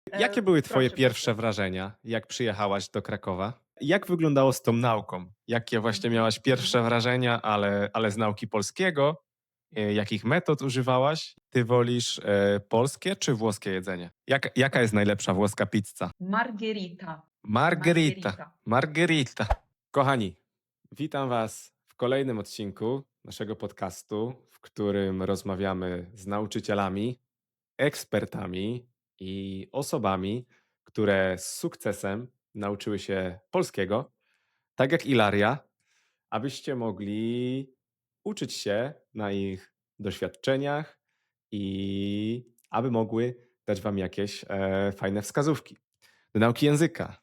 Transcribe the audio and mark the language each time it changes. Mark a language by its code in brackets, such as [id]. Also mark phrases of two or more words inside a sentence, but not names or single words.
[pl] Jakie były twoje Proszę, pierwsze proszę. wrażenia, jak przyjechałaś do Krakowa? Jak wyglądało z tą nauką? Jakie właśnie Mhm, miałaś mhm. pierwsze wrażenia, ale z nauki polskiego? Jakich metod używałaś? Ty wolisz polskie czy włoskie jedzenie? Jaka jest najlepsza włoska pizza? Margherita. Margherita. Margherita. Margherita. Kochani, witam Was w kolejnym odcinku naszego podcastu, w którym rozmawiamy z nauczycielami, ekspertami i osobami, które z sukcesem nauczyły się polskiego, tak jak Ilaria, abyście mogli uczyć się na ich doświadczeniach i aby mogły dać Wam jakieś fajne wskazówki do nauki języka.